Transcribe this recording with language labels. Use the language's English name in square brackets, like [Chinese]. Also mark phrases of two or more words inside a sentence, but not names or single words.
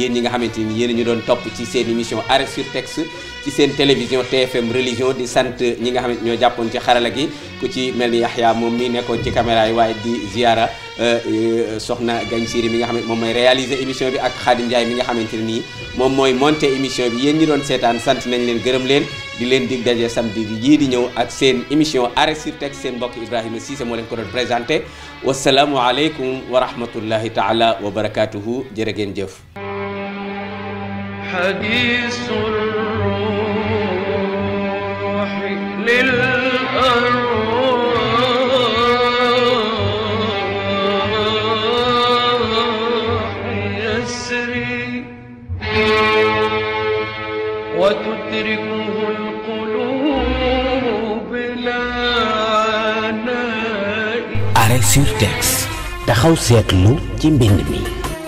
[Wolof] ñi nga xamante ni yéen ñu doon topp ci seen émission Arrêt sur Texte ci seen télévision TFM religion di sant ñi nga xamante ñoo jàppoon ci xarala gi ku ci mel ni Yaxya moom mi nekkoon ci caméra yi waaye di ziara soxna Gagne Siri mi nga xam ne moom mooy réaliser émission bi ak Khadim Ndiaye mi nga xamante ne nii moom mooy monter émission bi yéen ñi doon seetaan sant nañ leen gërëm leen di leen dig daje samedi yii di ñëw ak seen émission Arrêt sur Texte seen mbokk Ibrahima Cissé moo leen ko doon présenté [Arabic] والسلام عليكم ورحمة الله تعالى وبركاته [Wolof] jërë ngeen jëf. [Arabic] حديث الروح للأرواح يسري وتدركه القلوب لا عناء. [Wolof] Arrêt sur Texte taxaw seetlu ci mbind mi.